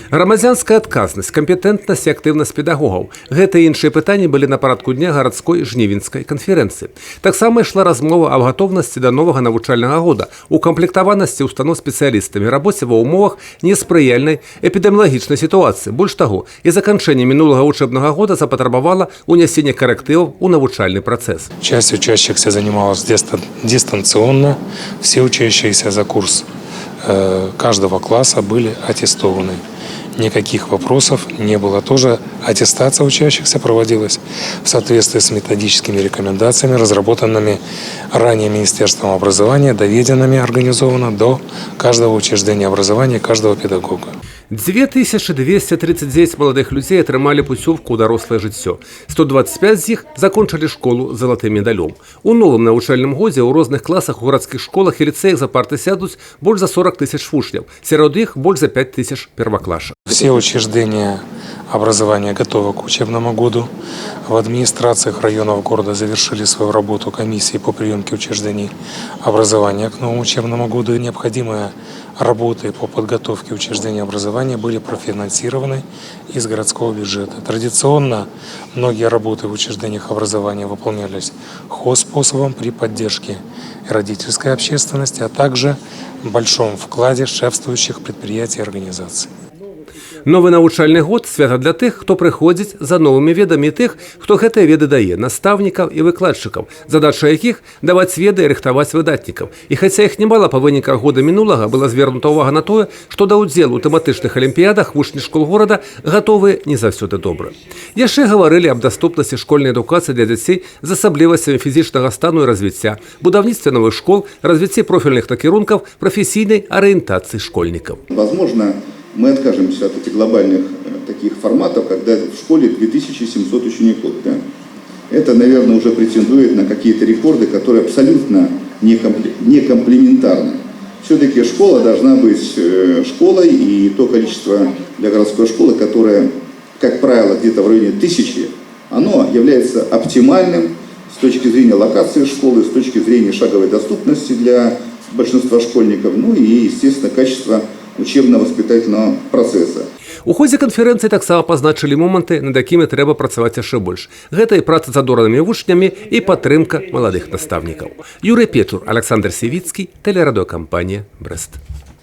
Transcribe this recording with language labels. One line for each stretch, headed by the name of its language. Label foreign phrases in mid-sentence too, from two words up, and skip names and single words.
Belarusian: Грамадзянская адказнасць, кампетэнтнасць і актыўнасць педагогаў. Гэта і іншыя пытанні былі на парадку дня гарадской жнівеньскай канферэнцыі. Таксама ішла размова аб гатоўнасці да новага навучальнага года, укамплектаванасці устаноў спецыялістамі, рабоце ва ўмовах неспрыяльнай эпідэміялагічнай сітуацыі. Больш таго, і заканчэнне мінулага учебнага года запатрабавала ўнясення карэктываў у навучальны працэс.
Russian: Часть учащихся занималась дистанционно, все учащиеся за курс каждого класса были аттестованы. Никаких вопросов не было. Тоже аттестация учащихся проводилась в соответствии с методическими рекомендациями, разработанными ранее Министерством образования, доведенными организованно до каждого учреждения образования, каждого педагога.
Belarusian: 2239 маладых людзей атрымалі пуцёўку ў дарослае жыццё. 125 з іх закончылі школу з залатым медалём. У новым навучальным годзе ў розных класах у гарадскіх школах і ліцэях за парты сядуць больш за 40 тысяч вучняў. Сярод іх больш за 5 тысяч перваклашак.
Russian: Все учреждения образования готовы к учебному году. В администрациях районов города завершили свою работу комиссии по приемке учреждений образования к новому учебному году. Необходимые работы по подготовке учреждений образования были профинансированы из городского бюджета. Традиционно многие работы в учреждениях образования выполнялись хозспособом при поддержке родительской общественности, а также в большом вкладе шефствующих предприятий и организаций.
Belarusian: Новы навучальны год – свята для тых, хто прыходзіць за новымі ведамі, і тых, хто гэтыя веды дае, настаўнікаў і выкладчыкаў, задача якіх – даваць веды і рыхтаваць выдатнікаў. І хаця іх немала па выніках года мінулага была звернута ўвага на тое, што да ўдзелу ў тэматычных алімпіядах вучні школ горада гатовыя не заўсёды добра. Яшчэ гаварылі аб даступнасці школьнай адукацыі для дзяцей з асаблівасцямі фізічнага стану і развіцця, будаўніцтве новых школ, развіцці профільных кірункаў, прафесійнай арыентацыі школьнікаў.
Russian: Возможно, мы откажемся от этих глобальных таких форматов, когда в школе 2700 учеников. Да? Это, наверное, уже претендует на какие-то рекорды, которые абсолютно не комплементарны. Все-таки школа должна быть школой, и то количество для городской школы, которое, как правило, где-то в районе 1000, оно является оптимальным с точки зрения локации школы, с точки зрения шаговой доступности для большинства школьников, ну и, естественно, качества учебно-воспитательного процесса.
Belarusian: У ходзе канферэнцыі таксама пазначылі моманты, над якімі трэба працаваць яшчэ больш. Гэта і праца з адоранымі вучнямі, і падтрымка маладых настаўнікаў. Юрый Печур, Александр Севіцкі, тэлерадыёкампанія «Брэст».